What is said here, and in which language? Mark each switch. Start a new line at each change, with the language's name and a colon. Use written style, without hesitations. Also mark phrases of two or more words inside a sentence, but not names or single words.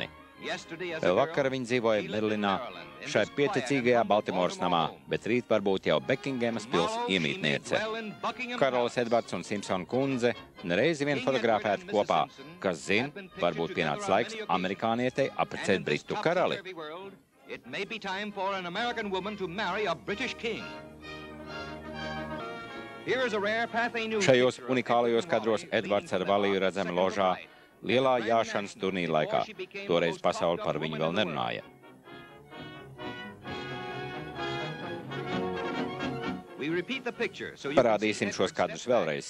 Latvian: Vēl vakar viņi dzīvoja Berlinā, šai pieticīgajā Baltimoras namā, bet rīt varbūt jau Bekingemas pils iemītniece. Karalis Edvards un Simpsona kundze nereizi vien fotografēti kopā, kas zin, varbūt pienācis laiks amerikānietei apprecēt Britu karali.
English: It may be time for an American woman to marry a British king. Here is a rare Pathé News.
Latvian: Šajos unikālajos kadros Edvards ar Valiju redzami ložā lielā jāšanas turnīra laikā. Toreiz pasauli par viņu vēl nerunāja. Parādīsim šos kadrus vēlreiz.